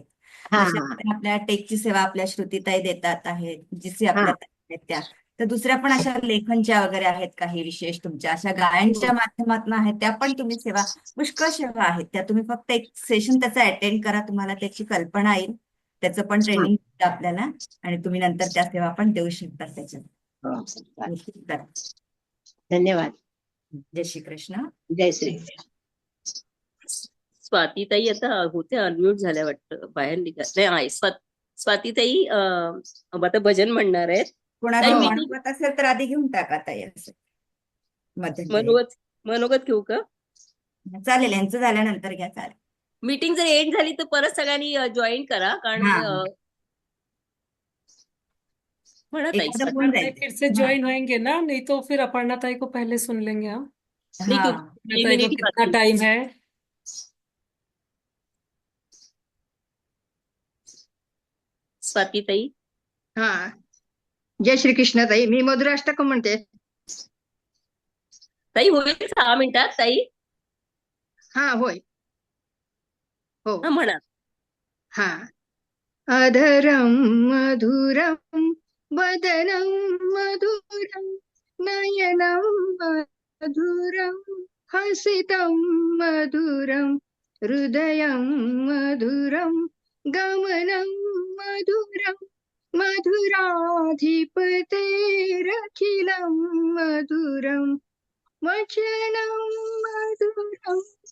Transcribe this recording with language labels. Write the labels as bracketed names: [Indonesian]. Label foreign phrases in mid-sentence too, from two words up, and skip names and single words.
[Marathi] जशा आपल्या टेकची सेवा आपल्या श्रुतीताई देतात आहेत, जिचे आपल्या ताई आहेत त्या, तर दुसऱ्या पण अशा लेखनच्या वगैरे आहेत काही विशेष तुमच्या, अशा गायनच्या माध्यमातून आहेत त्या पण तुम्ही सेवा, पुष्कळ सेवा आहेत त्या. तुम्ही फक्त एक सेशन त्याचा अटेंड करा, तुम्हाला त्याची कल्पना येईल, त्याचं पण ट्रेनिंग आपल्याला, आणि तुम्ही नंतर त्या सेवा पण देऊ शकता त्याच्यात. धन्यवाद. जय श्री कृष्ण. जय श्री. स्वातीताई आता होते अनम्यूट झाल्या वाटतं, बाहेर निघा. नाही, स्वातीताई आता भजन म्हणणार आहेत. कोणाला मनोगत असेल तर आधी घेऊन टाका ताई. असं मनोगत घेऊ का? चालेल, यांचं झाल्यानंतर घ्या. चालेल. मीटिंग जर एंड झाली तर परत सगळ्यांनी जॉईन करा, कारण [Hindi] फिर से ज्वाइन होएंगे ना, नहीं तो फिर अपर्णा ताई को पहले सुन लेंगे हम। ताई को कितना टाइम है? [Marathi] स्वाती ताई. हा, जय श्री कृष्ण ताई. मी मधुराष्टक म्हणते ताई. होईल 6 मिनिटात ताई? हा, होय. हो, म्हणा. हा. [Sanskrit] अधरम मधुरम वदनं मधुरं नयनं मधुरं हसितं मधुरं हृदयं मधुरं गमनं मधुरं मधुराधिपतेरखिलं मधुरं वचनं मधुरं